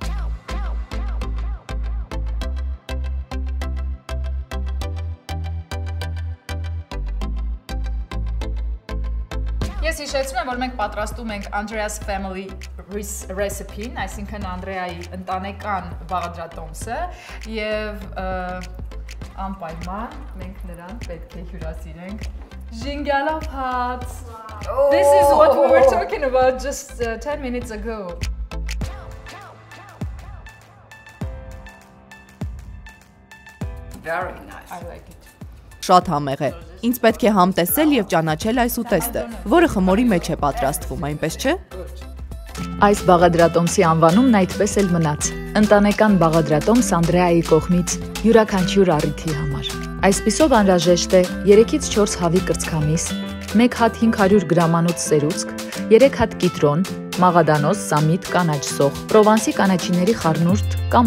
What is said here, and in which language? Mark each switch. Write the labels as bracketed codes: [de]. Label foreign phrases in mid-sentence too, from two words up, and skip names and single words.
[hy] Ես հիշեցնում եմ, որ մենք պատրաստում ենք [en] Andrea's Family Recipe-ն, [hy] այսինքն Անդրեայի ընտանեկան բաղադրատոմսը, եւ անպայման մենք նրան պետք է հյուրասիրենք Ժինգալով հաց։ [en] This is what we were talking about just 10 minutes ago. Very nice. I like it. [hy] Շատ համեղ է։ Ինձ պետք է համտեսել եւ ճանաչել այս ուտեստը, որը խմորի մեջ է պատրաստվում, այնպես չէ։ Այս բաղադրատոմսի անվանումն այդպես էլ մնաց։ Ընտանեկան բաղադրատոմս Անդրեայի կողմից յուրաքանչյուր առիթի համար։ Այսպիսով անհրաժեշտ է 3-ից 4 հավի կրծքամիս, 1 հատ 500 գրամանոց սերուցք, 3 հատ կիտրոն, մաղադանոս, սամիտ, կանաչ սոխ, Պրովանսի կանաչիների խառնուրդ կամ